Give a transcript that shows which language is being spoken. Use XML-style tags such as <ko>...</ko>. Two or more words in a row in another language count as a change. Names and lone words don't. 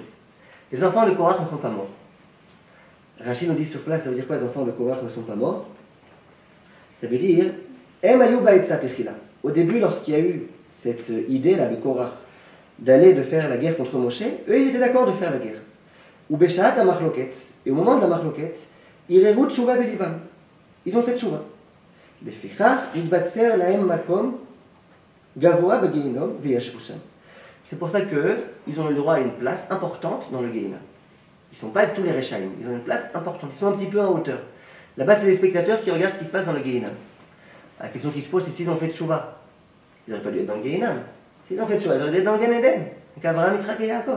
<fr>Les enfants de Korach ne sont pas morts. Rachid nous dit sur place, ça veut dire quoi les enfants de Korach ne sont pas morts? Ça veut dire «</fr> <he>הם היו בעצת תחילה</he> <fr>». Au début, lorsqu'il y a eu cette idée-là de Korach, de faire la guerre contre Moshe, eux, ils étaient d'accord de faire la guerre.</fr> <he>ובשעת המחלוקת,</he> <fr>et au moment de la machloket,</fr> <he>הרהרו תשובה בלבם.</he> <fr>Ils ont fait tshuva.</fr> <he>לפיכך נתבצר להם מקום גבוה בגיהנום וישבו שם.</he> <fr>C'est pour ça qu'eux, ils ont le droit à une place importante dans le Gehinnom. Ils ne sont pas tous les Rechaïm, ils ont une place importante, ils sont un petit peu en hauteur. Là-bas, c'est les spectateurs qui regardent ce qui se passe dans le Gehinnom. La question qui se pose, c'est s'ils ont fait tshuva. Ils n'auraient pas dû être dans le Gehinnom. S'ils ont fait tshuva, ils auraient dû être dans le Gan Eden, avec Abraham, Yitzhak et Yaakov.</fr>